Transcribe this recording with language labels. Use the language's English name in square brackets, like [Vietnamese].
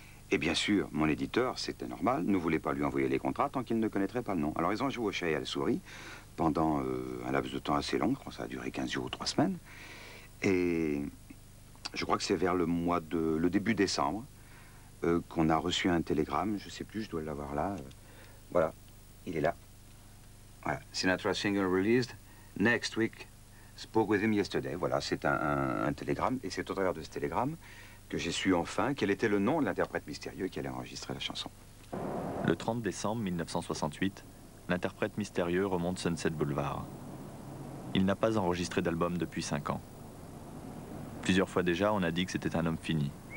[French] Et bien sûr, mon éditeur, c'était normal, ne voulait pas lui envoyer les contrats tant qu'il ne connaîtrait pas le nom. Alors ils ont joué au chat et à la souris pendant un laps de temps assez long, je crois que ça a duré 15 jours ou 3 semaines. Et je crois que c'est vers le début décembre qu'on a reçu un télégramme, je ne sais plus, je dois l'avoir là. Voilà, il est là. Voilà, [English] Sinatra single released, next week, spoke with him yesterday. [French] Voilà, c'est un télégramme, et c'est au travers de ce télégramme que j'ai su enfin quel était le nom de l'interprète mystérieux qui allait enregistrer la chanson. Le 30 décembre 1968, l'interprète mystérieux remonte Sunset Boulevard. Il n'a pas enregistré d'album depuis 5 ans. Plusieurs fois déjà, on a dit que c'était un homme fini.